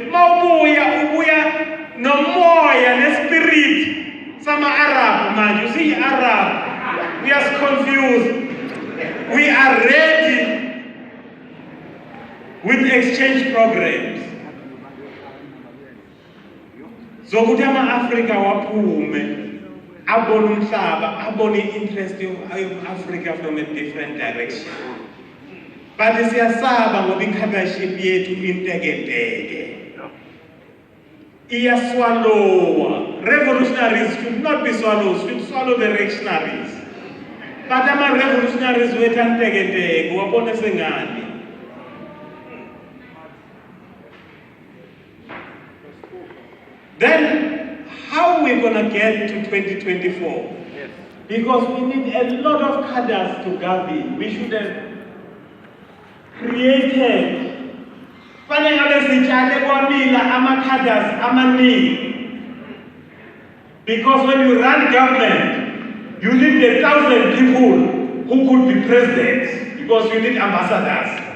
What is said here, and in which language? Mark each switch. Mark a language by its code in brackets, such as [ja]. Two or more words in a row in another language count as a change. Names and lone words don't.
[en] Ubuya, no more, and spirit. Some are Arab, man. You see, Arab. We are confused. We are ready with exchange programs. [zu] So kutama Africa waphume abone umhlaba abone [en] interest of Africa from a different direction. [zu] But siyasaba ngoba i-cadreship yethu inteketeke. Iyaswallowa. [en] Revolutionaries should not be swallowed, should swallow the reactionaries. [zu] But ama-revolutionaries wethu anteketeke wabone sengani. [en] Then, how are we going to get to 2024? Yes. Because we need a lot of cadres to govern. We should have created because when you run government, you need 1,000 people who could be president because you need ambassadors.